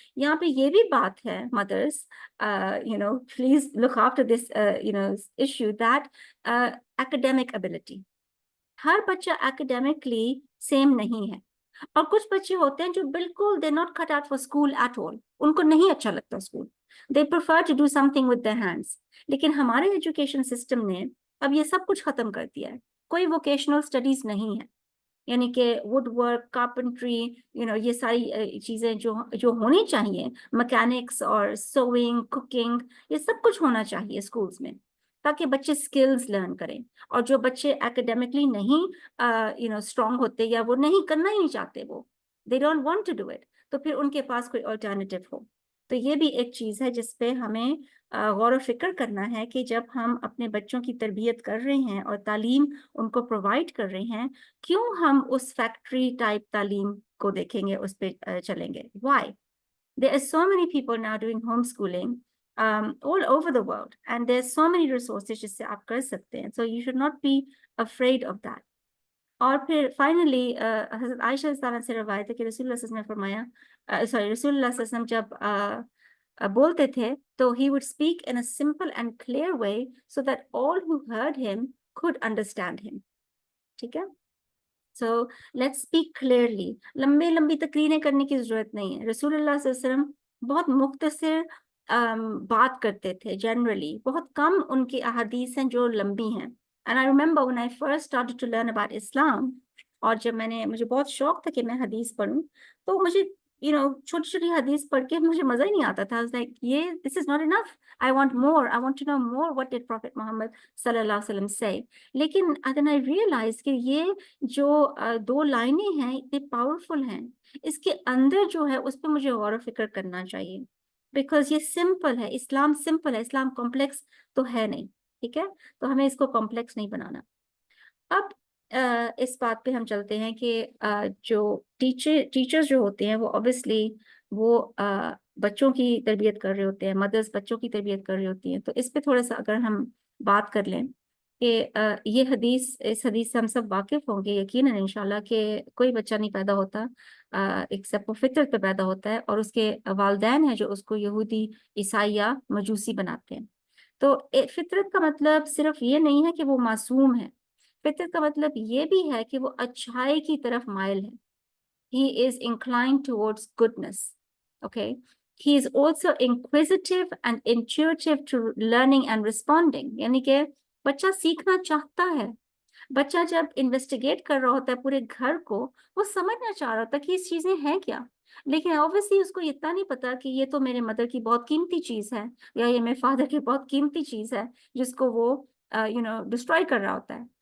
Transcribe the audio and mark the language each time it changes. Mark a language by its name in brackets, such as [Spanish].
[Urdu] یہاں پہ یہ بھی بات ہے [English] مدرس, please look after this issue, that academic ability. [Urdu] ہر بچہ academically سیم نہیں ہے, اور کچھ بچے ہوتے ہیں جو بالکل [English] they not cut out for school at all. [Urdu] ان کو نہیں اچھا لگتا school, [English] they prefer to do something with their hands. [Urdu] لیکن ہمارے ایجوکیشن سسٹم نے اب یہ سب کچھ ختم کر دیا ہے. کوئی ووکیشنل اسٹڈیز نہیں ہے, یعنی کہ ووڈ ورک, کارپنٹری, یہ ساری چیزیں جو ہونی چاہیے, مکینکس اور سوئنگ, کوکنگ, یہ سب کچھ ہونا چاہیے اسکولس میں, تاکہ بچے اسکلز لرن کریں. اور جو بچے اکیڈیمکلی نہیں اسٹرانگ ہوتے یا وہ نہیں کرنا ہی نہیں چاہتے, وہ [English] they don't want to do it, [Urdu] تو پھر ان کے پاس کوئی الٹرنیٹیو ہو. تو یہ بھی ایک چیز ہے جس پہ ہمیں غور و فکر کرنا ہے کہ جب ہم اپنے بچوں کی تربیت کر رہے ہیں اور تعلیم ان کو پرووائڈ کر رہے ہیں, کیوں ہم اس فیکٹری ٹائپ تعلیم کو دیکھیں گے, اس پہ چلیں گے. [English] why there are so many people now doing homeschooling all over the world, and there's so many resources [Urdu] جس سے آپ کر سکتے ہیں. [English] So you should not be afraid of that. [Urdu] اور پھر فائنلی حضرت عائشہ رضی اللہ عنہا سے روایت ہے کہ رسول اللہ صلی اللہ علیہ وسلم نے فرمایا, رسول اللہ صلی اللہ علیہ وسلم جب بولتے تھے تو [English] he would speak in a simple and clear way so that all who heard him could understand him. [Urdu] ٹھیک ہے, [English] So let's speak clearly. [Urdu] لمبی تقریریں کرنے کی ضرورت نہیں ہے. رسول اللہ صلی اللہ علیہ وسلم بہت مختصر بات کرتے تھے. جنرلی بہت کم ان کی احادیث ہیں جو لمبی ہیں. [English] And I remember when I first started to learn about Islam, [Urdu] اور جب مجھے بہت شوق تھا کہ میں حدیث پڑھوں, تو مجھے چھوٹی چھوٹی حدیث پڑھ کے مجھے مزہ ہی نہیں آتا تھا. [English] I was like, this is not enough. I want more. I want to know more. What did Prophet Muhammad صلی اللہ علیہ وسلم say? [Urdu] لیکن then I realized کہ یہ جو 2 لائنیں ہیں اتنے پاورفل ہیں, اس کے اندر جو ہے اس پہ مجھے غور و فکر کرنا چاہیے, بیکاز یہ سمپل ہے. اسلام سمپل ہے, اسلام کمپلیکس تو ہے نہیں, ٹھیک ہے. تو ہمیں اس کو کمپلیکس نہیں بنانا. اب اس بات پہ ہم چلتے ہیں کہ جو ٹیچرز جو ہوتے ہیں وہ obviously وہ بچوں کی تربیت کر رہے ہوتے ہیں, مدرس بچوں کی تربیت کر رہی ہوتی ہیں. تو اس پہ تھوڑا سا اگر ہم بات کر لیں کہ یہ اس حدیث سے ہم سب واقف ہوں گے یقیناً انشاءاللہ کہ کوئی بچہ نہیں پیدا ہوتا ایکسپٹ وہ فطرت پہ پیدا ہوتا ہے, اور اس کے والدین ہیں جو اس کو یہودی, عیسائی یا مجوسی بناتے ہیں. تو فطرت کا مطلب صرف یہ نہیں ہے کہ وہ معصوم ہے. فطرت کا مطلب یہ بھی ہے کہ وہ اچھائی کی طرف مائل ہے. [English] He is inclined towards goodness. Okay. He is also inquisitive and intuitive to learning and responding. [Urdu] یعنی کہ بچہ سیکھنا چاہتا ہے. بچہ جب انویسٹیگیٹ کر رہا ہوتا ہے پورے گھر کو, وہ سمجھنا چاہ رہا ہوتا ہے کہ یہ چیزیں ہیں کیا. لیکن obviously اس کو اتنا نہیں پتا کہ یہ تو میرے مدر کی بہت قیمتی چیز ہے, یا یہ میرے فادر کی بہت قیمتی چیز ہے جس کو وہ ڈسٹروائے کر رہا ہوتا ہے.